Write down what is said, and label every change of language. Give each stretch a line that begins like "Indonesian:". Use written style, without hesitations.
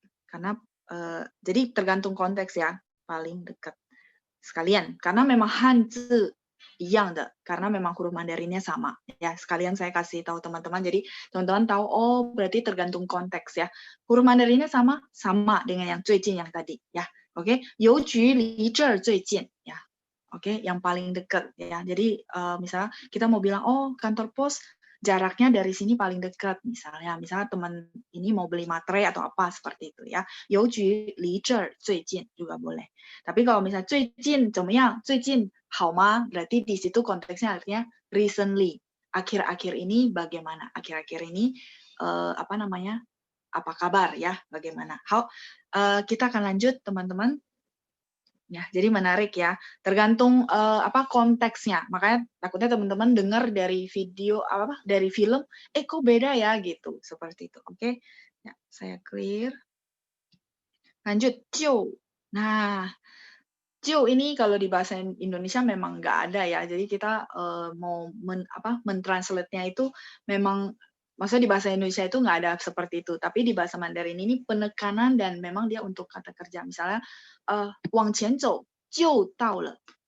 Indonesian: Karena jadi tergantung konteks ya, paling dekat. Sekalian karena memang hanzi yang de, karena memang huruf Mandarinnya sama ya. Sekalian saya kasih tahu teman-teman, jadi teman-teman tahu berarti tergantung konteks ya. Huruf Mandarinnya sama dengan yang 最近 yang tadi ya.
Chinese: Oke, 邮局离这儿最近 ya.
Indonesian: Oke, yang paling dekat ya. Jadi misalnya kita mau bilang kantor pos jaraknya dari sini paling dekat misalnya teman ini mau beli materai atau apa seperti itu ya.
Chinese: 邮局离这儿最近
Indonesian: juga boleh. Tapi kalau misalnya
Chinese: 最近怎么样？最近好吗？
Indonesian: berarti di situ konteksnya artinya recently. Akhir-akhir ini bagaimana? Akhir-akhir ini apa namanya? Apa kabar ya? Bagaimana? Kita akan lanjut teman-teman. Ya, jadi menarik ya. Tergantung apa konteksnya. Makanya takutnya teman-teman dengar dari video dari film, kok beda ya gitu. Seperti itu. Oke. Ya, saya clear. Lanjut, jiu. Nah, jiu ini kalau di bahasa Indonesia memang nggak ada ya. Jadi kita mau mentranslate-nya itu memang maksudnya di bahasa Indonesia itu nggak ada seperti itu. Tapi di bahasa Mandarin ini penekanan dan memang dia untuk kata kerja.
Chinese: Misalnya 往前走就到了.